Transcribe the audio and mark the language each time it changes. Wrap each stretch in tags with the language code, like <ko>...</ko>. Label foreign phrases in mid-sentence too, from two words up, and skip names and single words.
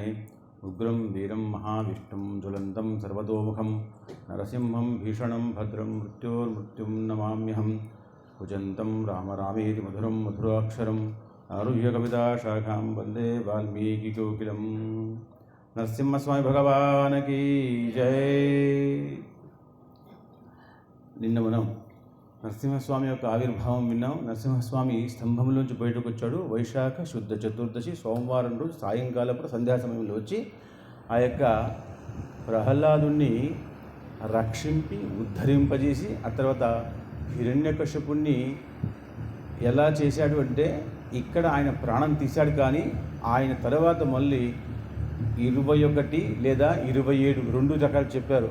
<sa>उग्रं वीरं महाविष्णुं ज्वलन्तं सर्वतोमुखं नरसिंहं भीषणं भद्रं मृत्योर्मृत्युं नमाम्यहं। कुजन्तं राम रामेति मधुरं मधुराक्षरम् आरुह्य कविताशाखां वन्दे वाल्मीकिकोकिलं।</sa> <hi>नरसिंहस्वामी भगवान की जय।</hi> <te>నిన్న మనం నరసింహస్వామి యొక్క ఆవిర్భావం విన్నాం. నరసింహస్వామి స్తంభంలోంచి బయటకు వచ్చాడు. వైశాఖ శుద్ధ చతుర్దశి సోమవారం రోజు సాయంకాలప్పుడు సంధ్యా సమయంలో వచ్చి ఆ యొక్క ప్రహ్లాదుని రక్షింపి ఉద్ధరింపజేసి ఆ తర్వాత హిరణ్యకశిపుణ్ణి ఎలా చేశాడు అంటే ఇక్కడ ఆయన ప్రాణం తీశాడు, కానీ ఆయన తర్వాత మళ్ళీ 21 లేదా 27 రెండు రకాలు చెప్పారు.</te>